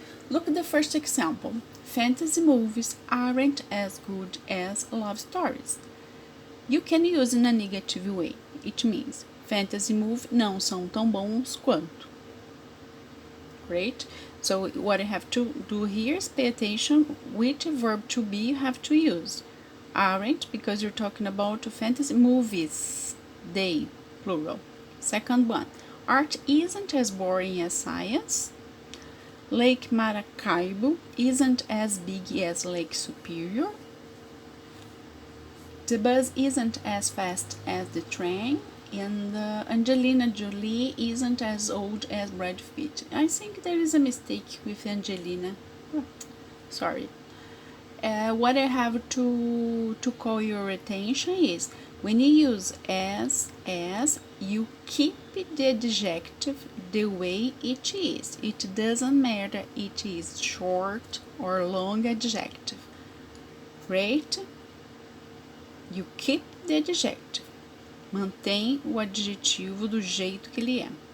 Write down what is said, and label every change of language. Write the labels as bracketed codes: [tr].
[en] Look at the first example. Fantasy movies aren't as good as love stories. You can use in a negative way. It means fantasy movies [pt] não são tão bons quanto. [en] Great. So what you have to do here is pay attention which verb to be you have to use. Aren't, because you're talking about fantasy movies. They, plural. Second one, art isn't as boring as science. Lake Maracaibo isn't as big as Lake Superior. The bus isn't as fast as the train. And Angelina Jolie isn't as old as Brad Pitt. I think there is a mistake with Angelina. Oh, sorry. What I have to call your attention is when you use as, you keep the adjective the way it is. It doesn't matter it is short or long adjective. Great? You keep the adjective. [pt] Mantém o adjetivo do jeito que ele é.